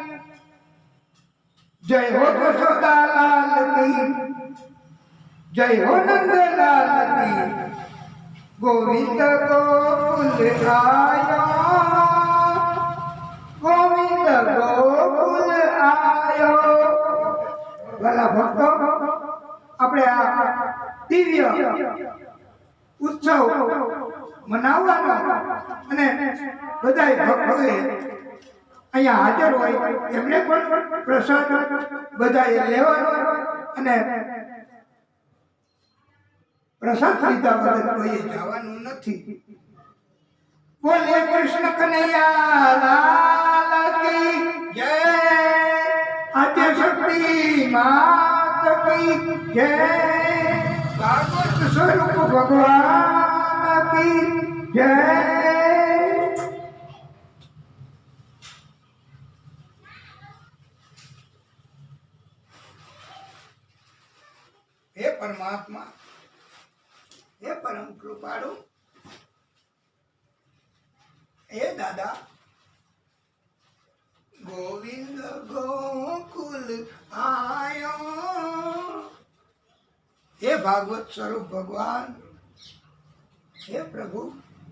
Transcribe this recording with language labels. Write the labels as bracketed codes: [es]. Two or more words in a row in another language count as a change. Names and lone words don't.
[hi] जय हो यशोदा लाल की जय हो नंद लाल की गोविंद गोकुल आयो गोविंद गोकुल आयो वाला भक्तो [gu] આપણે આ દિવ્ય ઉત્સવ મનાવવાનો અને બધાય ભક્તોએ અહીંયા હાજર હોય એમને પણ પ્રસાદ બધાએ લેવાનો અને પ્રસાદ લીધા વગર કોઈએ જવાનું નથી [hi] बोले कृष्ण कनैया लाल की जय आद्य शक्ति मात की जय भागवत स्वरूप भगवान की जय। हे परमात्मा हे परम कृपाळु हे दादा गोविंद गोकुल आयो हे भागवत स्वरूप भगवान हे प्रभु